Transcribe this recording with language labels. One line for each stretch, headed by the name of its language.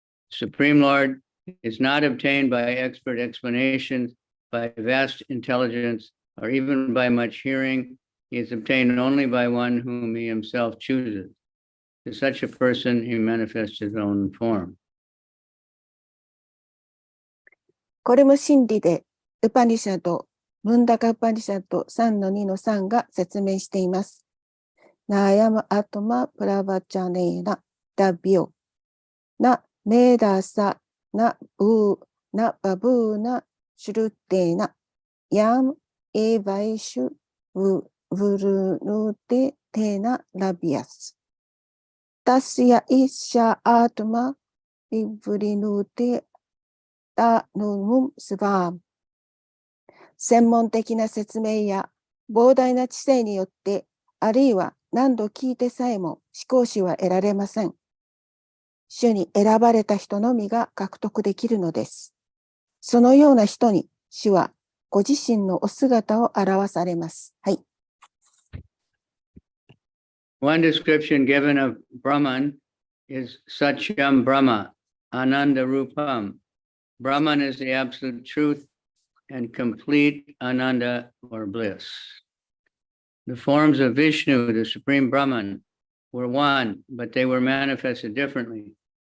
English: Supreme Lord is not obtained by expert explanations, by vast intelligence, or even by much hearing. He is obtained only by one whom he himself chooses. To such a person, he manifests his own form.
Japanese: これも真理で、ウパニシャド、ムンダカウパニシャド 3-2-3 が説明しています。
Sanskrit: ナヤマアトマプラバチャネーナダビオナメダサナブーナバブーナシュルテーナヤムエバイシュウルヌテテナラビアスタスヤイシャアトマイブリヌテタヌムスバーム。
Japanese: 専門的な説明や膨大な知性によって、あるいは何度聞いてさえも思考士は得られません。主に選ばれた人のみが獲得できるのです。そのような人に主はご自身のお姿を表されます。はい。
English: One description given of Brahman is Satyam Brahma, Ananda Rupam. Brahman is the absolute truth and complete Ananda or bliss. The forms of Vishnu, the Supreme Brahman, were one, but they were manifested differently.